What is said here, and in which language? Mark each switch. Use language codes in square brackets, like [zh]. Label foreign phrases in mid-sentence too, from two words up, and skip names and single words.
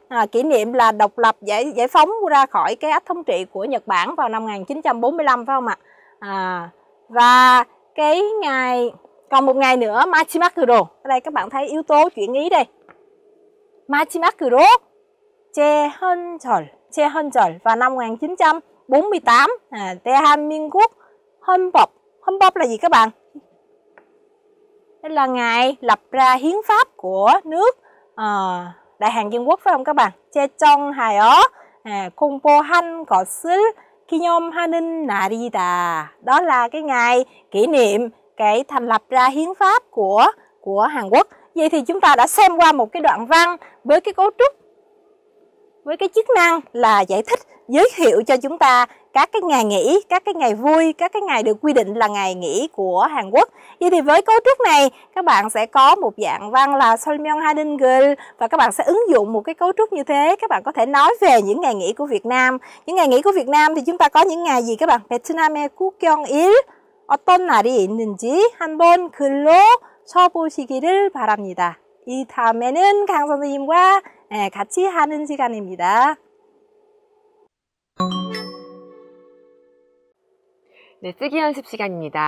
[vi] Kỷ niệm là độc lập giải phóng ra khỏi cái ách thống trị của Nhật Bản vào năm 1945 phải không ạ? Và cái ngày còn một ngày nữa Machimakuro. Ở đây các bạn thấy yếu tố chuyển ý đây. [ko] Machimakuro 제헌절 [vi] vào năm [ko] 1948 대한민국 헌법. [vi] 헌법 là gì các bạn? Đây là ngày lập ra hiến pháp của nước Đại Hàn Dân Quốc phải không các bạn? [ko] 제정하여 공포한 것을 기념하는 날이다. [vi] Đó là cái ngày kỷ niệm cái thành lập ra hiến pháp của Hàn Quốc. Vậy thì chúng ta đã xem qua một cái đoạn văn với cái cấu trúc, với cái chức năng là giải thích, giới thiệu cho chúng ta các cái ngày nghỉ, các cái ngày vui, các cái ngày được quy định là ngày nghỉ của Hàn Quốc. Vậy thì với cấu trúc này, các bạn sẽ có một dạng văn là [ko] 설명하는 글 [vi] và các bạn sẽ ứng dụng một cái cấu trúc như thế. Các bạn có thể nói về những ngày nghỉ của Việt Nam. Những ngày nghỉ của Việt Nam thì chúng ta có những ngày gì các bạn? [ko] 베트남의 국경일, 어떤 날이 있는지 한번 글로 쳐보시기를 바랍니다. 이 다음에는 강 선생님과 같이 하는 시간입니다. 네, 쓰기 연습 시간입니다.